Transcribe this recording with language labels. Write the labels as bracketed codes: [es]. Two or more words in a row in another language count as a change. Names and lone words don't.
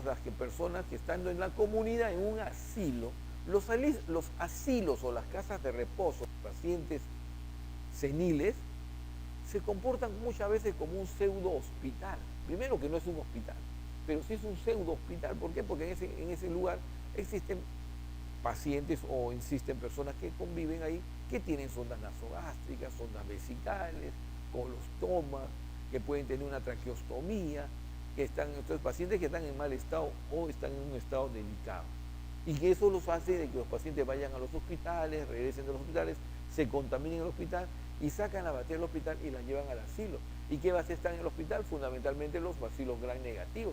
[es] Las personas que estando en la comunidad, en un asilo, los asilos o las casas de reposo de pacientes seniles se comportan muchas veces como un pseudo hospital. Primero que no es un hospital, pero sí es un pseudo hospital. ¿Por qué? Porque en ese lugar existen pacientes o existen personas que conviven ahí que tienen sondas nasogástricas, sondas vesicales, colostoma, que pueden tener una traqueostomía, que están, entonces pacientes que están en mal estado o están en un estado delicado. Y que eso los hace de que los pacientes vayan a los hospitales, regresen de los hospitales, se contaminen en el hospital y sacan la bacteria del hospital y la llevan al asilo. ¿Y qué bacterias están en el hospital? Fundamentalmente los bacilos gram negativos.